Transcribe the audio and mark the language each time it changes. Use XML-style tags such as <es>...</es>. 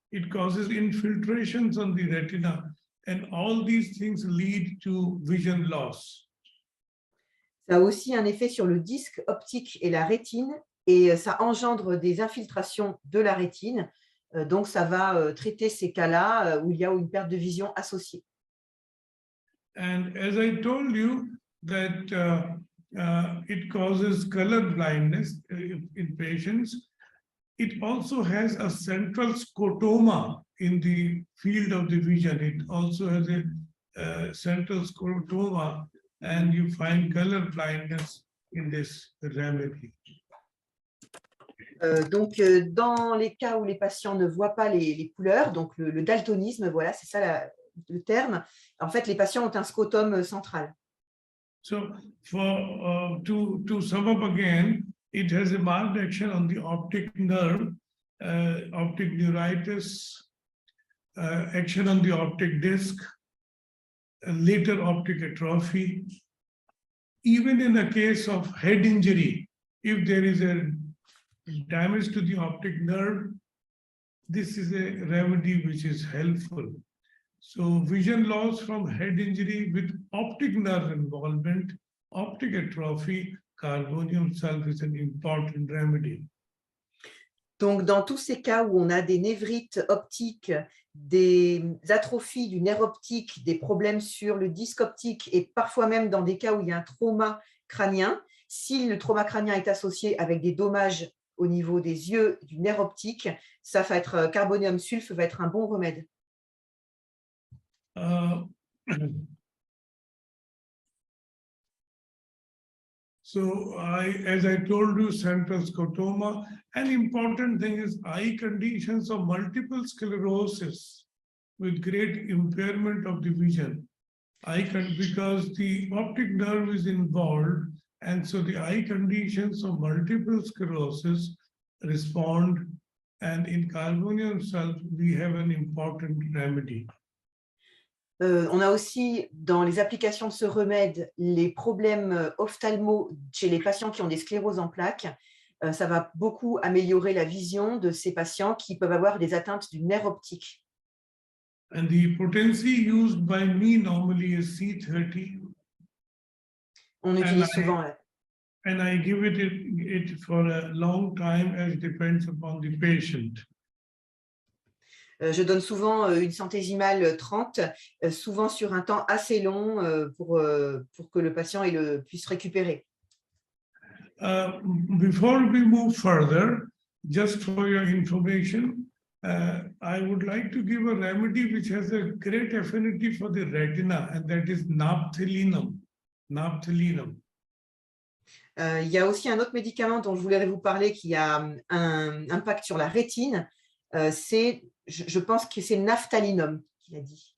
<en>It causes infiltrations on the retina, and all these things lead to vision loss.</en> <fr>Ça a aussi un effet sur le disque optique et la rétine, et ça engendre des infiltrations de la rétine. Donc, ça va traiter ces cas-là où il y a une perte de vision associée.</fr> <en>And as I told you that it causes color blindness in patients, it also has a central scotoma in the field of the vision. It also has a central scotoma, and you find color blindness in this remedy.</en> <fr>Donc, dans les cas où les patients ne voient pas les couleurs, donc le daltonisme, voilà, c'est ça le terme. En fait, les patients ont un scotome central.</fr> <en>So, to sum up again, it has a marked action on the optic nerve, optic neuritis, action on the optic disc, later optic atrophy. Even in a case of head injury, if there is a damage to the optic nerve, this is a remedy which is helpful. So vision loss from head injury with optic nerve involvement, optic atrophy, carbonium sulfate is an important remedy.</en> <fr>Donc, dans tous ces cas où on a des névrites optiques, des atrophies du nerf optique, des problèmes sur le disque optique et parfois même dans des cas où il y a un trauma crânien, si le trauma crânien est associé avec des dommages au niveau des yeux, du nerf optique, ça va être carbonium sulfate va être un bon remède.</fr> <en>So, as I told you, central scotoma. An important thing is eye conditions of multiple sclerosis with great impairment of the vision. Because the optic nerve is involved, and so the eye conditions of multiple sclerosis respond. And in carbonium sulfate, we have an important remedy.</en> <fr>On a aussi, dans les applications de ce remède, les problèmes ophtalmo chez les patients qui ont des scléroses en plaques. ça va beaucoup améliorer la vision de ces patients qui peuvent avoir des atteintes du nerf optique.</fr> <en>And the potency used by me normally is C30.</en> <fr>On utilise souvent</fr> <en>And I give it for a long time as depends upon the patient.</en> <fr>Je donne souvent une centésimale 30, souvent sur un temps assez long pour que le patient puisse récupérer.</fr> <en>Before we move further, just for your information, I would like to give a remedy which has a great affinity for the retina, and that is naphthalinum. Naphthalinum.</en> <fr>Il y a aussi un autre médicament dont je voulais vous parler qui a un impact sur la rétine. Je pense que c'est naphthalinum qu'il a dit.</fr>